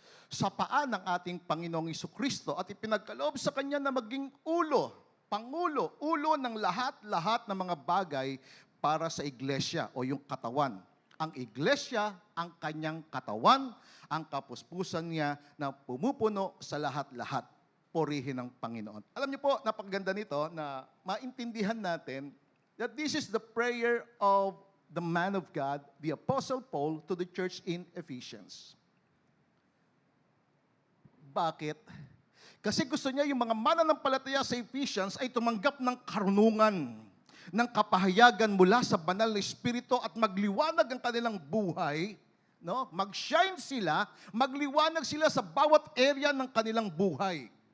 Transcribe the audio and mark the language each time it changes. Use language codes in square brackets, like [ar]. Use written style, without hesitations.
[tl] Sa paa ng ating Panginoong Hesukristo at ipinagkaloob sa Kanya na maging ulo, pangulo, ulo ng lahat-lahat ng mga bagay para sa iglesia o yung katawan. Ang iglesia, ang Kanyang katawan, ang kapuspusan niya na pumupuno sa lahat-lahat. Purihin ng Panginoon. Alam niyo po, napakaganda nito na maintindihan natin [en] that this is the prayer of the man of God, the Apostle Paul, to the church in Ephesians. [tl] Bakit? Kasi gusto niya yung mga mananampalataya sa Ephesians ay tumanggap ng karunungan, ng kapahayagan mula sa banal na Espiritu at magliwanag ang kanilang buhay, no? Mag-shine sila, magliwanag sila sa bawat area ng kanilang buhay.